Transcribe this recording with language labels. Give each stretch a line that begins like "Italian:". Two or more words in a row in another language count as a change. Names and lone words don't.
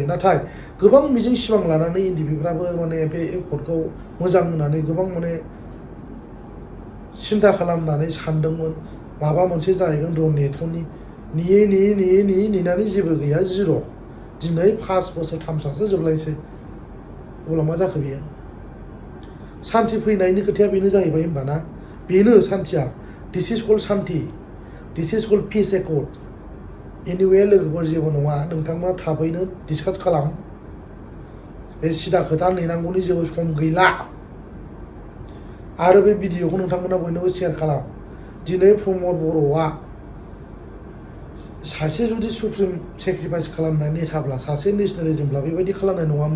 Bodo: नाथाय गोबां मिजिं सिमां लानानै इन्डिभिफ्राबो माने बे एकर्डखौ मोजां होननानै गोबां माने सिन्था खालामनानै सानदोंमोन माबा मोनसे जाहैगोन र' नेथ'नि, नेनानै जेबो गैया, जिर'। दिनै 5 बोसोर थामसासो जोबलायसै। अब्ला मा जाखो बेयो? सान्थि फैनायनि खोथाया बेनो जाहैबाय होमबा ना?
English: बेनो सान्थिया। this is called santhi, this is called peace accord.
Bodo: एनिवे लोगोफोर जेबो नङा, नोंथांमोना थाबैनो डिसकास खालाम। बे सिदा खोथा, नेनांगौनि जेबो सम गैला। आरो बे भिडिअखौ नोंथांमोना बयनोबो शेयार खालाम। दिनै प्रमद बर'आ सासे जुदि
English: supreme sacrifice
Bodo: खालामनाय नेताब्ला, सासे नेसनेलिजमब्ला बेबायदि खालामनाय नङामोन।